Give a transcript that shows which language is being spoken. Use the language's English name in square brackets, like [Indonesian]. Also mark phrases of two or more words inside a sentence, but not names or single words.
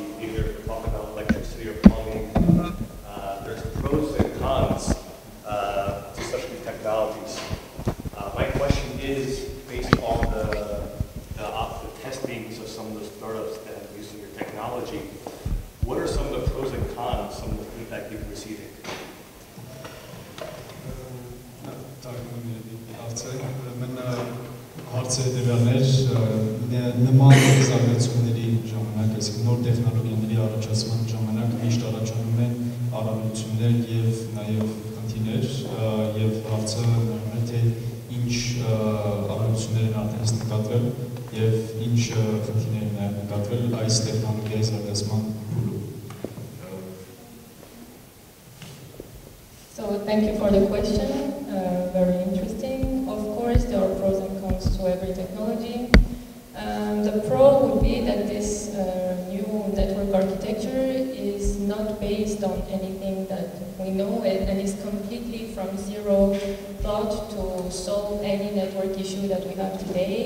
[English] either if we're talking about electricity or plumbing, there's pros and cons to such new technologies. My question is, based on the testings of some of the startups that are using your technology, what are some of the pros and cons, some of the feedback you've received? [Armenian] Հարցը դրաներ նման զարգացումների ժամանակ, այսինքն նոր տեխնոլոգիաների առաջացման ժամանակ միշտ առաջանում են առավելություններ եւ նաեւ խնդիրներ եւ հարցը նայում է թե ինչ առավելություններ են արդեն նկատվել եւ ինչ խնդիրներ են նկատվել այս տեխնոլոգիայի զարգացման փուլում։ [English] So thank you for the question. Very interesting. Of course, there are pros and cons to every technology. The pro would be that this new network architecture is not based on anything that we know and is completely from zero thought to solve any network issue that we have today.